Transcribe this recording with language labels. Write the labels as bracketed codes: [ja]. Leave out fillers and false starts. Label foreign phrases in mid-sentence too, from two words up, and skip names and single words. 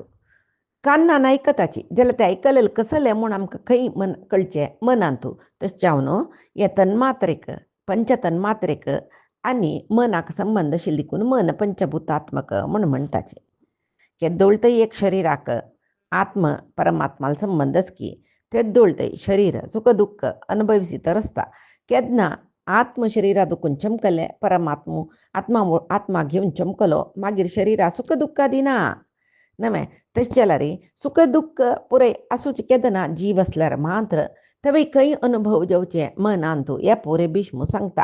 [kok] कानान आयकताची जाल्यार तें आयकलेलें कसलें म्हूण आमकां खंय कळचें मनांतू. तशें जावन हे तन्मात्रेक पंचतन्मात्रेक आनी मनाक संबंध आशिल्लें देखून मन पंचभूतात्मक म्हूण म्हणटाचे. केदोळतय एक शरिराक आत्म परमात्माल संबंधच की तेदोळतय शरीर सुख दुःख अनुभविसी तर आसता. केदना आत्म शरिरा दुखून चमकले आत्मा घेवन चमकलो मागीर शरिरा सुख दुःख दिना नवे. तशें जाल्यार सुख दुःख पुरे आसूचे केदना जीव आसल्यार मात्र थंय खंय अनुभव जावचे मनांतू हे पुरे भीष्म सांगता.